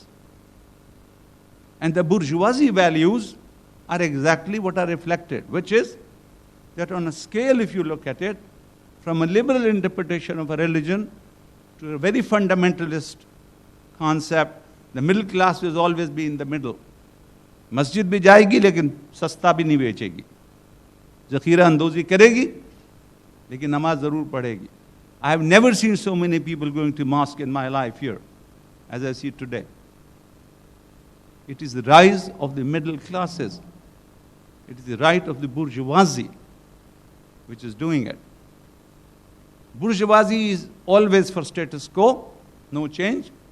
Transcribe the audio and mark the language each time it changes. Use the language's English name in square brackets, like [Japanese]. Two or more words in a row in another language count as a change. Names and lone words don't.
[English] And the bourgeoisie values are exactly what are reflected, which is that on a scale, if you look at it, from a liberal interpretation of a religion to a very fundamentalist concept, the middle class will always be in the middle. [Urdu] مسجد بھی جائے گی، لیکن سستا بھی نہیں بیچے گی. ذخیرہ اندوزی کرے گی، لیکن نماز ضرور پڑھے گی. [English] I have never seen so many people going to mosque in my life here, as I see today. It is the rise of the middle classes. It is the right of the bourgeoisie which is doing it. Bourgeoisie is always for status quo, no change.